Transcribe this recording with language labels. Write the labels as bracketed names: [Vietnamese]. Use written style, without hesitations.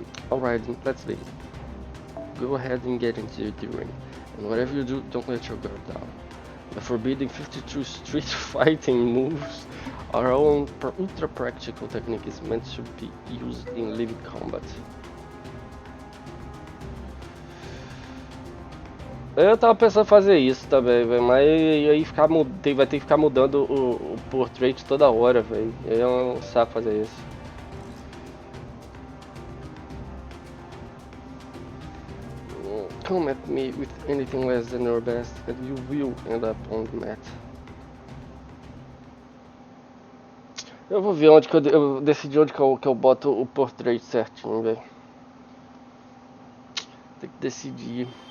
[English] Alright, let's begin. Go ahead and get into the ring. And whatever you do, don't let your guard down. The forbidden 52 street fighting moves are all ultra practical techniques meant to be used in live combat. [Portuguese] Eu tava pensando em fazer isso também, velho, mas aí vai ter que ficar mudando o portrait toda hora, velho. É um saco fazer isso. [English] Come at me with anything less than your best, and you will end up on the mat. [Portuguese] Eu vou ver onde que eu decidi onde que eu boto o portrait certinho, velho. Tem que decidir.